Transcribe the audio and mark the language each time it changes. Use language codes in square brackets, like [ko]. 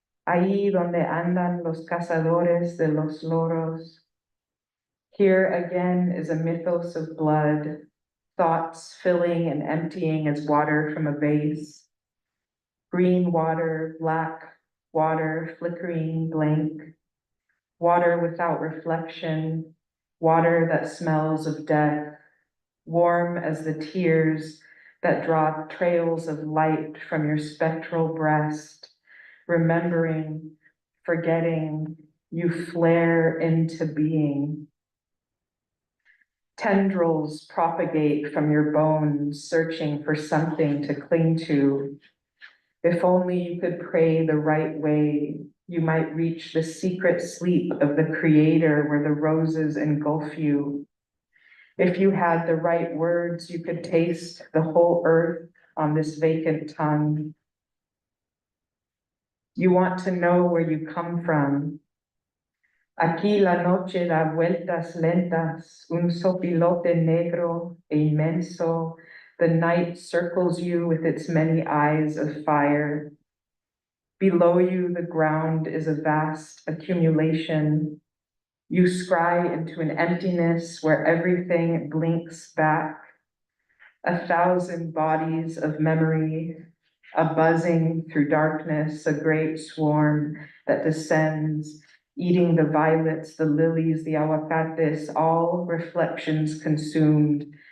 [es] Ahí donde andan los cazadores de los loros. [en] Here again is a mythos of blood, thoughts filling and emptying as water from a vase. Green water, black water, flickering blank. Water without reflection, water that smells of death, warm as the tears that draw trails of light from your spectral breast, remembering, forgetting, you flare into being. Tendrils propagate from your bones, searching for something to cling to. If only you could pray the right way, you might reach the secret sleep of the Creator where the roses engulf you. If you had the right words, you could taste the whole earth on this vacant tongue. You want to know where you come from. [es] Aquí la noche da vueltas lentas, un sopilote negro e inmenso. [en] The night circles you with its many eyes of fire. Below you, the ground is a vast accumulation. You scry into an emptiness where everything blinks back. 1,000 bodies of memory, a buzzing through darkness, a great swarm that descends, eating the violets, the lilies, the aguacates, all reflections consumed.